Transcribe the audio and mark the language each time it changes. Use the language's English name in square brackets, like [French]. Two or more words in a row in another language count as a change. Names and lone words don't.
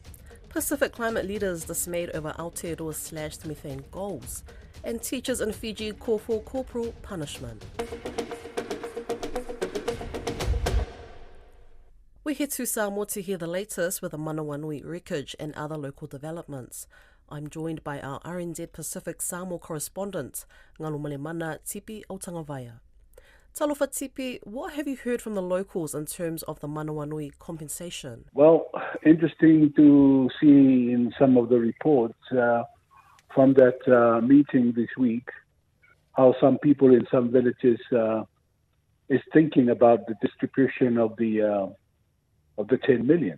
[English] Pacific climate leaders dismayed over Aotearoa's slashed methane goals. And teachers in Fiji call for corporal punishment. We head to Samoa to hear the latest with the Manawanui wreckage and other local developments. I'm joined by our RNZ Pacific Samoa correspondent, Ngalumalemana Tipi Otangavaya. Talofa Tipi, what have you heard from the locals in terms of the Manawanui compensation? Well, interesting to see in some of the reports from that meeting this week, how some people in some villages is thinking about the distribution of the 10 million.